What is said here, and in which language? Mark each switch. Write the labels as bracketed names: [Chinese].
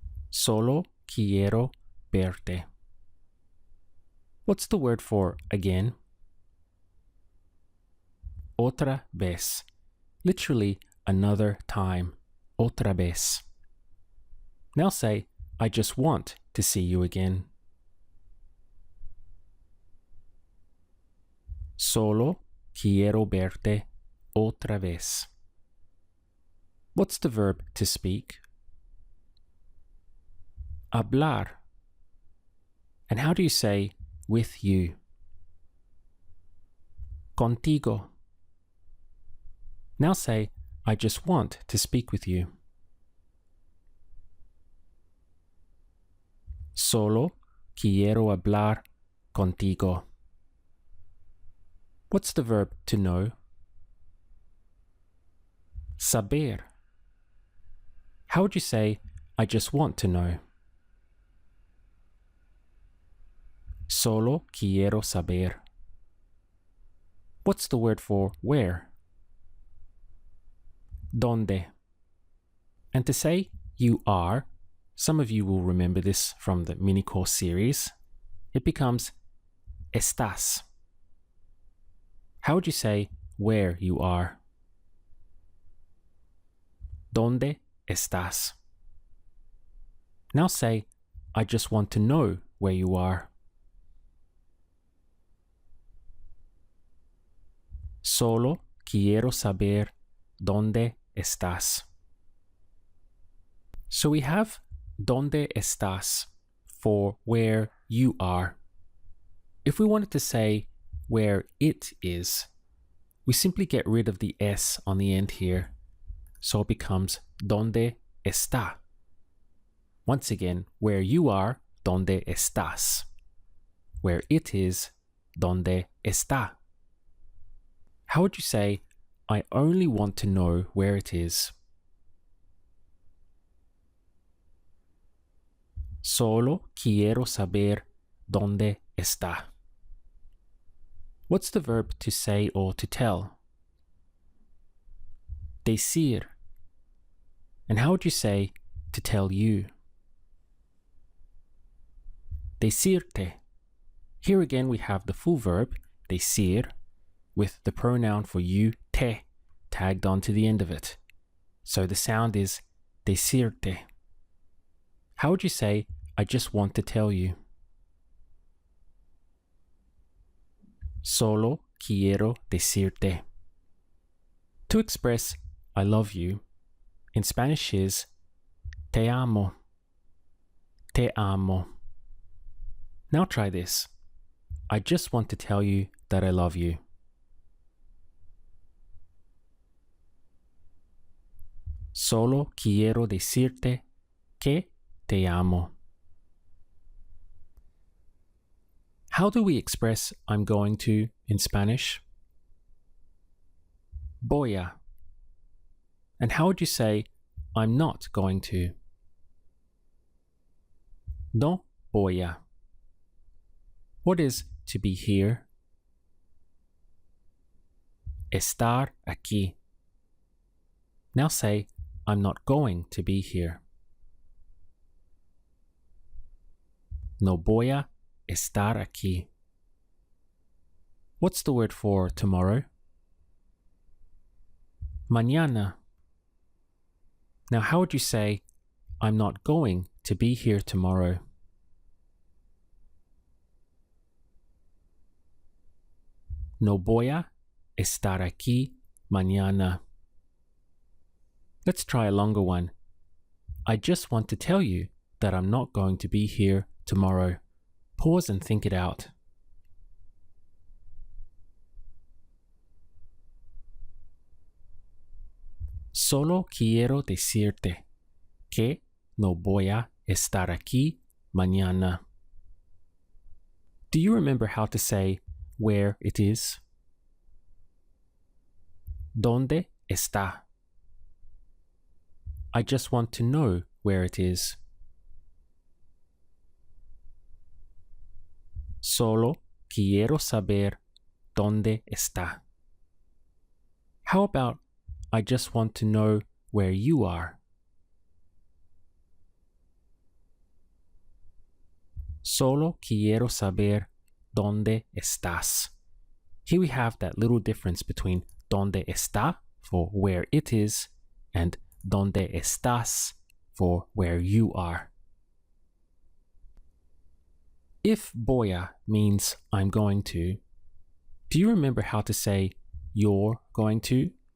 [Spanish] Solo quiero verte. [English] What's the word for again? [Spanish] Otra vez. [English] Literally, another time. [Spanish] Otra vez. [English] Now say, I just want to see you again. [Spanish] Solo quiero verte otra vez. [English] What's the verb to speak? [Spanish] Hablar. [English] And how do you say with you? Contigo. Now say, I just want to speak with you. [Spanish] Solo quiero hablar contigo. [English] What's the verb to know? [Spanish] Saber. [English] How would you say, I just want to know? [Spanish] Solo quiero saber. [English] What's the word for where? Donde. And to say you are, some of you will remember this from the mini course series. It becomes estás. How would you say where you are? [Spanish] ¿Dónde estás? [English] Now say, I just want to know where you are. [Spanish] Solo quiero saber dónde estás. [English] So we have [Spanish] ¿Dónde estás? [English] For where you are. If we wanted to say where it is, we simply get rid of the S on the end here. So it becomes [Spanish] ¿Dónde está? [English] Once again, where you are, [Spanish] ¿Dónde estás? [English] Where it is, [Spanish] ¿Dónde está? [English] How would you say, I only want to know where it is? [Spanish] Solo quiero saber dónde está. [English] What's the verb to say or to tell? Decir. And how would you say to tell you? Decirte. Here again we have the full verb, decir, with the pronoun for you, te, tagged onto the end of it. So the sound is decirte. How would you say, I just want to tell you? [Spanish] Solo quiero decirte. [English] To express I love you in Spanish is [Spanish] Te amo. Te amo. [English] Now try this. I just want to tell you that I love you. [Spanish] Solo quiero decirte que te amo. [English] How do we express I'm going to in Spanish? [Spanish] Voy a. [English] And how would you say I'm not going to? [Spanish] No voy a. [English] What is to be here? [Spanish] Estar aquí. [English] Now say I'm not going to be here. [Spanish] No voy a estar aquí. [English] What's the word for tomorrow? Mañana. Now how would you say I'm not going to be here tomorrow? [Spanish] No voy a estar aquí mañana. [English] Let's try a longer one. I just want to tell you that I'm not going to be here tomorrow. Pause and think it out. [Spanish] Solo quiero decirte que no voy a estar aquí mañana. [English] Do you remember how to say where it is? [Spanish] ¿Dónde está? [English] I just want to know where it is. [Spanish] Solo quiero saber dónde está. [English] How about I just want to know where you are? [Spanish] Solo quiero saber dónde estás. [English] Here we have that little difference between [Spanish] dónde está [English] for where it is and [Spanish] dónde estás [English] for where you are. If [Spanish] voy a [English] means I'm going to, do you remember how to say you're going to?